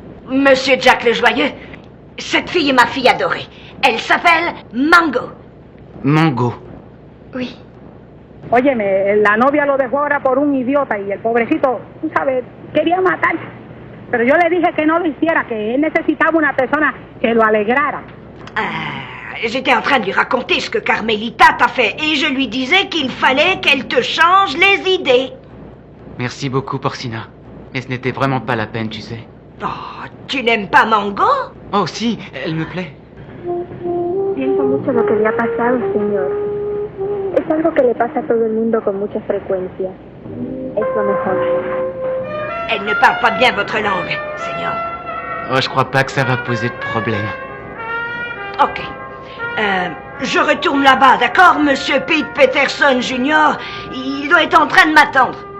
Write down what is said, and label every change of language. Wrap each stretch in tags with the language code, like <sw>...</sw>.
<fr>Monsieur Jack le Joyeux, cette fille est ma fille adorée. Elle s'appelle Mango. Mango. Oui.</fr> <es>Óyeme, la novia lo dejó ahora por un idiota y el pobrecito, tú sabes, quería matar. Pero yo le dije que no lo hiciera, que él necesitaba una persona que lo alegrara.</es> <fr>J'étais en train de lui raconter ce que Carmelita t'a fait et je lui disais qu'il fallait qu'elle te change les idées. Merci beaucoup, Porcina. Mais ce n'était vraiment pas la peine, tu sais. Oh, tu n'aimes pas Mango? Oh, si, elle me plaît.</fr> <es>Siento mucho lo que le ha pasado, señor. Es algo que le pasa a todo el mundo con mucha frecuencia. Es lo mejor.</es> <fr>Elle ne parle pas bien votre langue, Seigneur. Oh, je crois pas que ça va poser de problème. Ok. Je retourne là-bas, d'accord, Monsieur Pete Peterson Jr. Il doit être en train de m'attendre.</fr>